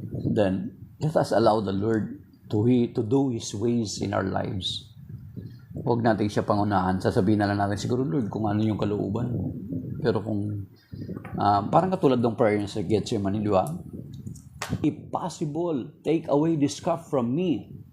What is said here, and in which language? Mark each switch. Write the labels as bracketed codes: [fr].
[en] Then, let us allow the Lord to do His ways in our lives. [tl] Huwag natin siya pangunahan. Sasabihin na lang natin, siguro Lord, kung ano yung kalooban mo. Pero kung, parang katulad ng prayer niya sa Gethsemane, di ba? [en] If possible, take away this cup from me.